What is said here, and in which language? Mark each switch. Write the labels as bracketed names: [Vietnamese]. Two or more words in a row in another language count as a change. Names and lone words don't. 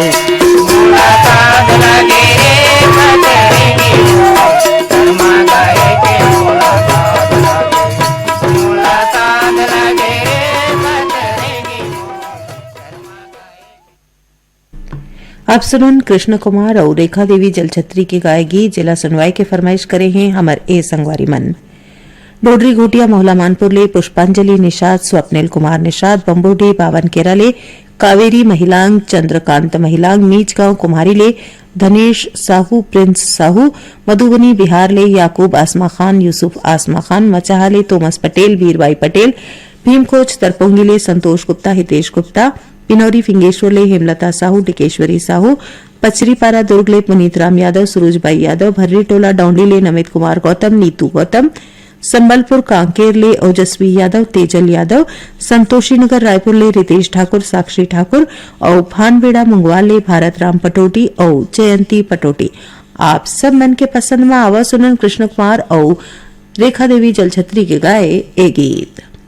[Chhattisgarhi] मोला साध लागे रे पतरेंगी मोर कर्मा गाए के मोला साध लागे मोला साध लागे रे पतरेंगी आप सुनन कृष्ण कुमार और रेखा देवी जलछत्री के गाए गीत जिला सुनवाई के फरमाइश करे हैं हमर ए संगवारी मन डोडरी घोटिया मोहला मानपुर ले पुष्पांजलि निषाद स्वप्निल कुमार निषाद बम्बोडी बावन केराले कावेरी महिलांग चंद्रकांत महिलांग नीचगांव कुम्हारी ले धनेश साहू प्रिंस साहू मधुबनी बिहार ले याकूब आसमा खान यूसुफ आसमा खान मचाहा ले तोमस पटेल वीरबाई पटेल भीमखोज तरपोंगी ले संतोष गुप्ता हितेश गुप्ता पिनौरी फिंगेश्वर ले हेमलता साहू टिकेश्वरी साहू पचरीपारा दुर्ग ले पुनीत राम यादव सुरुजबाई यादव भर्री टोला डौंडी ले नमित कुमार गौतम नीतू गौतम संबलपुर कांकेर ले ओजस्वी यादव तेजल यादव संतोषी नगर रायपुर ले रितेश ठाकुर साक्षी ठाकुर और भानबेड़ा मुंगवाल ले भारत राम पटोटी और जयंती पटोटी आप सब मन के पसंद में आवा सुनन कृष्ण कुमार और रेखा देवी जलछत्री के गाए ए गीत